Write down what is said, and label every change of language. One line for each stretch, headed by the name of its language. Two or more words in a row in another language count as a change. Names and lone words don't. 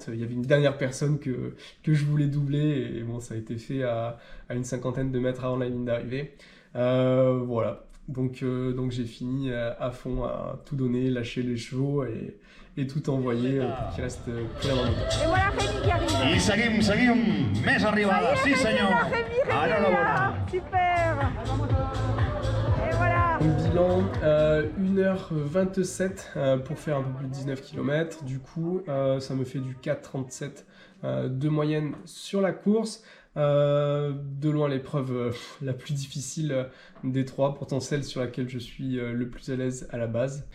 French: Il y avait une dernière personne que je voulais doubler, et bon, ça a été fait à une 50aine de mètres avant la ligne d'arrivée. Voilà, donc j'ai fini à fond, à tout donner, lâcher les chevaux et tout envoyer pour qu'il reste plein dans le moteur. Et voilà Rémi qui arrive.
Catalan: I seguim, més arribada, sí senyor. Enhorabona.
French: Super. Et voilà. Bilan 1h27 pour faire un peu plus de 19 km. Du coup, ça me fait du 4,37 de moyenne sur la course. De loin l'épreuve la plus difficile des 3, pourtant celle sur laquelle je suis le plus à l'aise à la base.